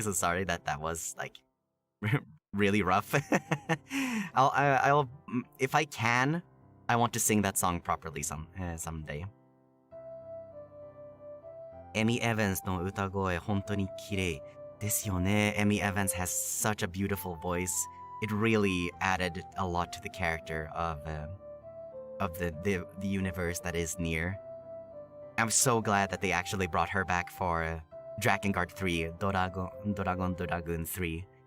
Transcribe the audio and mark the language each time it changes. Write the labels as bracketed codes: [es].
[en] So sorry that was like really rough. I'll if I can, I want to sing that song properly someday. [ja] Amy Evans の歌声本当に綺麗ですよね. [en] Amy Evans has such a beautiful voice. It really added a lot to the character of the universe that is Nier. I'm so glad that they actually brought her back for Drakengard 3, Doragon 3.